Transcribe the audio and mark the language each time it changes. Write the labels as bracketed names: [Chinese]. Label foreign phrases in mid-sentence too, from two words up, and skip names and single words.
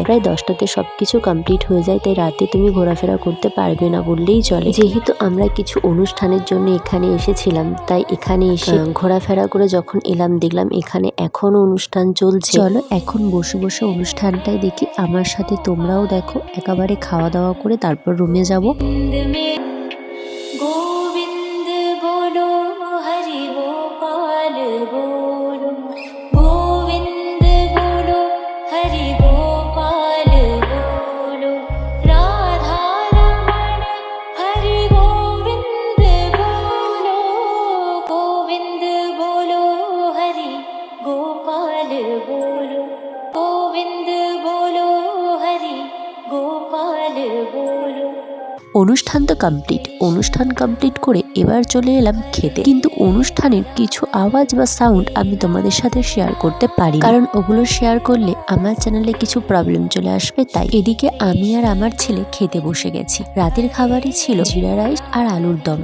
[Bangla] প্রায় 10টাতে সবকিছু কমপ্লিট হয়ে যায়, তাই রাতে তুমি ঘোরাফেরা করতে পারবে না বললেই চলে। যেহেতু আমরা কিছু অনুষ্ঠানের জন্য এখানে এসেছিলাম, তাই এখানে এসে ঘোরাফেরা করে যখন এলাম, দেখলাম এখানে এখনো অনুষ্ঠান চলছে। চলো এখন বসে বসে অনুষ্ঠানটাই দেখি। আমার সাথে তোমরাও দেখো। একেবারে খাওয়া দাওয়া করে তারপর রুমে যাব। [Hindi] गोविंद बोलो हरि गोपाल बोलो गोविंद बोलो हरि गोपाल बोलो राधा रमण हरि गोविंद बोलो गोविंद बोलो हरि गोपाल बोलो गोविंद बोलो हरि गोपाल बोलो। [Bangla] অনুষ্ঠান তো কমপ্লিট। অনুষ্ঠান কমপ্লিট করে এবার চলে এলাম খেতে। কিন্তু অনুষ্ঠানের কিছু আওয়াজ বা সাউন্ড আমি তোমাদের সাথে শেয়ার করতে পারি, কারণ ওগুলো শেয়ার করলে আমার চ্যানেলে কিছু প্রবলেম চলে আসবে। তাই এদিকে আমি আর আমার ছেলে খেতে বসে গেছি। রাতের খাবারই ছিল জিরা রাইস আর আলুর দম।